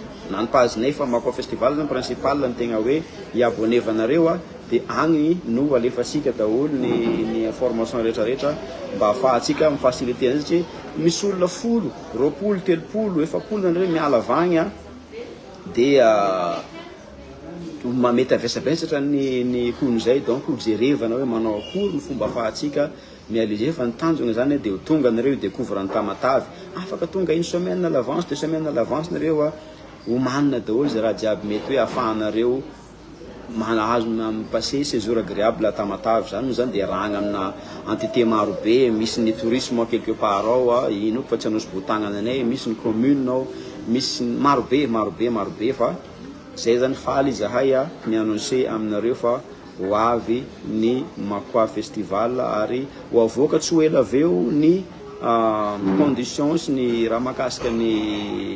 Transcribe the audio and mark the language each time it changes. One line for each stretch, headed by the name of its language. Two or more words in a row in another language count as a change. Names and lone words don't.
Malagasy: nanipazinay fa makao festival zany principal ny tegna hoe iabonnevanareo a dia agny no alefatsika daholo ny information rehetrarehetra mba ahafahantsika mifacilité azy satria misy olona 10, 20, 30, 70 nareo miala avagny a dia mety avesabesatra ny kony zay, donc jerevana hoe manao akory ny fomba ahafahantsika mialiser fa ny tanjona zany dia tonga nareo découvre ny Tamatavy afaka tonga
French: une semaine à l'avance, 2 semaines à l'avance
Malagasy: nareo a homanina daholo zay raha jiaby mety hoe ahafahanareo mahazo
French: passer séjour agréable à Tamatavy
Malagasy: zany zany dia ragna amina entité marobe, misy ny tourisme
French: quelque part
Malagasy: ao a ino fa tsy anosy botagnana anay, misy ny commune ao, misy marobe fa zay zany faly zahay a mi-annoncer aminareo fa ho avy ny Makwa festival ary ho avoaka tsy ho ela aveo ny conditions sy ny raha mahakasika ny